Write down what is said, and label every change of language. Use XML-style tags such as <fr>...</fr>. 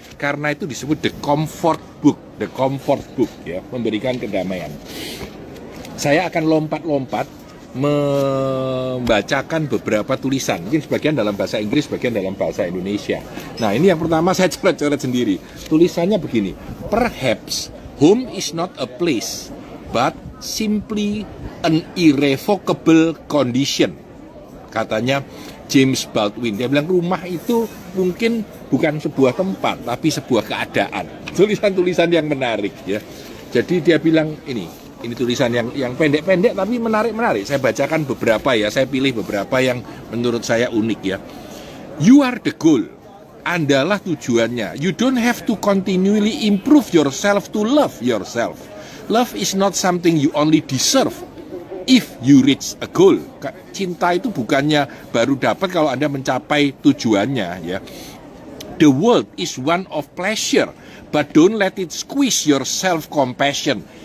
<id>Karena itu disebut The Comfort Book, The Comfort Book ya, memberikan kedamaian. Saya akan lompat-lompat membacakan beberapa tulisan, mungkin sebagian dalam bahasa Inggris, sebagian dalam bahasa Indonesia. Nah, ini yang pertama saya coret-coret sendiri. Tulisannya begini:</id> <en>Perhaps home is not a place, but simply an irrevocable condition.</en> <id>Katanya James Baldwin. Dia bilang rumah itu mungkin bukan sebuah tempat, tapi sebuah keadaan. Tulisan-tulisan yang menarik ya. Jadi dia bilang ini tulisan yang pendek-pendek tapi menarik-menarik. Saya bacakan beberapa ya, saya pilih beberapa yang menurut saya unik ya.</id> <en>You are the goal.</en> <id>Andalah tujuannya.</id> <en>You don't have to continually improve yourself to love yourself. Love is not something you only deserve if you reach a goal.</en> <id>Cinta itu bukannya baru dapat kalau Anda mencapai tujuannya ya.</id> <en>The world is one of pleasure, but don't let it squeeze your self-compassion.</en>